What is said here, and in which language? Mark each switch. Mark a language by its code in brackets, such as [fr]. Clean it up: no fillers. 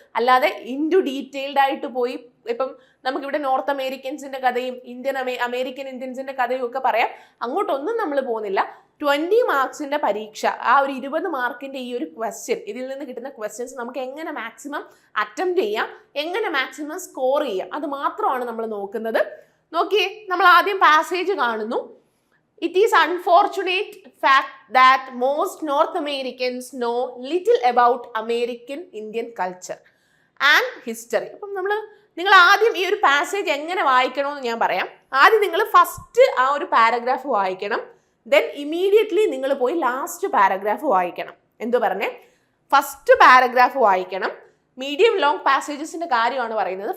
[ml] അല്ലാതെ ഡീറ്റെയിൽഡ് ആയിട്ട് പോയി ഇപ്പം നമുക്കിവിടെ നോർത്ത് അമേരിക്കൻസിന്റെ കഥയും അമേരിക്കൻ ഇന്ത്യൻസിന്റെ കഥയും ഒക്കെ പറയാം, അങ്ങോട്ടൊന്നും നമ്മൾ പോകുന്നില്ല. 20 മാർക്സിന്റെ പരീക്ഷ, ആ ഒരു 20 മാർക്കിന്റെ ഈ ഒരു ക്വസ്റ്റ്യൻ, ഇതിൽ നിന്ന് കിട്ടുന്ന ക്വസ്റ്റ്യൻസ് നമുക്ക് എങ്ങനെ മാക്സിമം അറ്റംപ്റ്റ് ചെയ്യാം, എങ്ങനെ മാക്സിമം സ്കോർ ചെയ്യാം, അത് മാത്രമാണ് നമ്മൾ നോക്കുന്നത്. നോക്കിയേ, നമ്മൾ ആദ്യം പാസേജ് കാണുന്നു. [en] It is unfortunate fact that most North Americans know little about American Indian culture and history. [ml] അപ്പം നിങ്ങൾ ആദ്യം ഈ ഒരു പാസേജ് എങ്ങനെ വായിക്കണമെന്ന് ഞാൻ പറയാം. ആദ്യം നിങ്ങൾ ഫസ്റ്റ് ആ ഒരു പാരഗ്രാഫ് വായിക്കണം. ദെൻ ഇമീഡിയറ്റ്ലി നിങ്ങൾ പോയി ലാസ്റ്റ് പാരഗ്രാഫ് വായിക്കണം. എന്തു പറഞ്ഞേ? ഫസ്റ്റ് പാരഗ്രാഫ് വായിക്കണം. മീഡിയം ലോങ് പാസേജസിന്റെ കാര്യമാണ് പറയുന്നത്.